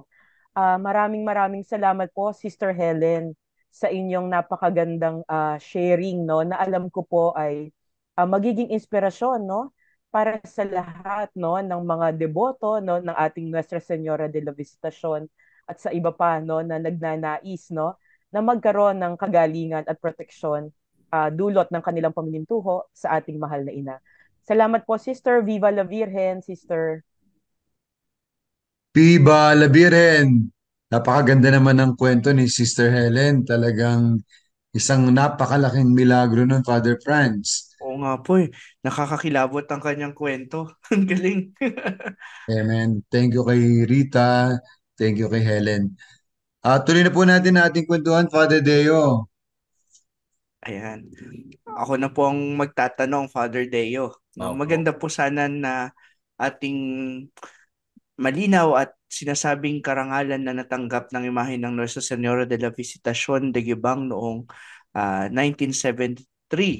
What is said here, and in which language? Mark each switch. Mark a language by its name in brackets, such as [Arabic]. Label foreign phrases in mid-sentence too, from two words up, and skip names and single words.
[Filipino] Maraming maraming salamat po, Sister Helen, sa inyong napakagandang sharing, no, na alam ko po ay magiging inspirasyon, no, para sa lahat, no, ng mga deboto, no, ng ating Nuestra Señora de la Visitación at sa iba pa, no, na nagnanais, no, na magkaroon ng kagalingan at proteksyon dulot ng kanilang paminintuho sa ating mahal na ina. Salamat po, Sister. [Spanish] Viva la Virgen, Sister. Viva la Virgen! [Filipino] Napakaganda naman ng kwento ni Sister Helen. Talagang isang napakalaking milagro ng Father Franz. Oo nga po eh. Nakakakilabot ang kanyang kwento. Ang galing. Amen. [English] Thank you [Filipino] kay Rita. [English] Thank you [Filipino] kay Helen. Tuloy na po natin ating kwentuhan, Father Deo. Ayan. Ako na po ang magtatanong, Father Deo. No, Opo. maganda po sana na ating malinaw at sinasabing karangalan na natanggap ng imahe ng Nuestra Señora de la Visitación de Gibang noong 1973.